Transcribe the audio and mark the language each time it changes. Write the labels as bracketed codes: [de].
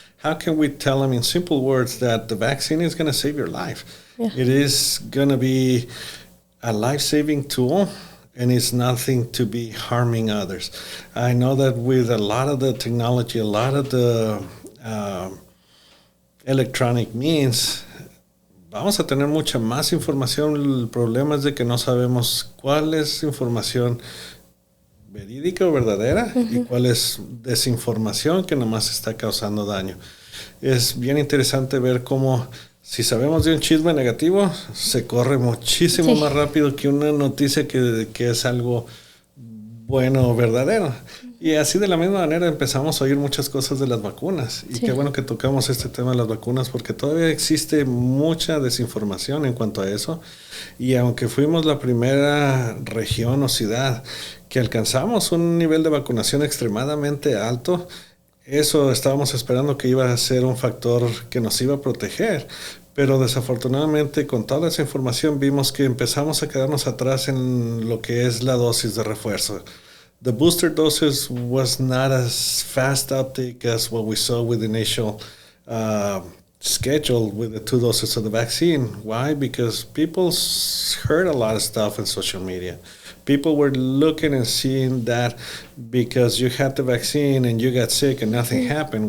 [en] How can we tell them in simple words that the vaccine is going to save your life? Yeah. It is going to be a life-saving tool, and it's nothing to be harming others. I know that with a lot of the technology, a lot of the electronic means, [es] vamos a tener mucha más información. El problema es de que no sabemos cuál es información verídica o verdadera y cuál es desinformación que nomás está causando daño. Es bien interesante ver cómo si sabemos de un chisme negativo, se corre muchísimo más rápido que una noticia que es algo bueno o verdadero. Y así de la misma manera empezamos a oír muchas cosas de las vacunas. Y qué bueno que tocamos este tema de las vacunas porque todavía existe mucha desinformación en cuanto a eso. Y aunque fuimos la primera región o ciudad que alcanzamos un nivel de vacunación extremadamente alto, eso estábamos esperando que iba a ser un factor que nos iba a proteger. Pero desafortunadamente con toda esa información vimos que empezamos a quedarnos atrás en lo que es la dosis de refuerzo. [en] The booster doses was not as fast uptake as what we saw with the initial schedule with the 2 doses of the vaccine. Why? Because people heard a lot of stuff on social media. People were looking and seeing that because you had the vaccine and you got sick and nothing happened.